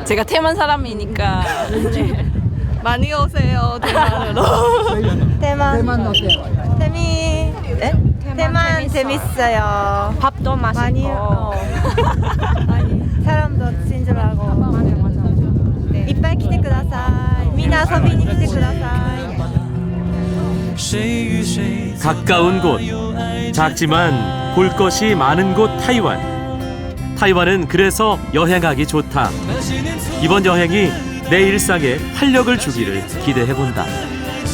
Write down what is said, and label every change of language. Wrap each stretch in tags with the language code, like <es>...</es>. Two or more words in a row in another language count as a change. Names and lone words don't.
<ko>제가 대만 사람이니까 많이 오세요 대만으로. 대만 어때요? 대만 재밌어요. 밥도 맛있고 많이 사람도 친절하고.</ko> <ja>네. 이빨 来てください. 미나遊びに来てください.</ja> <ko>가까운 곳, 작지만 볼 것이 많은 곳 타이완. 타이완은 그래서 여행하기 좋다. 이번 여행이 내 일상에 활력을 주기를 기대해본다.</ko>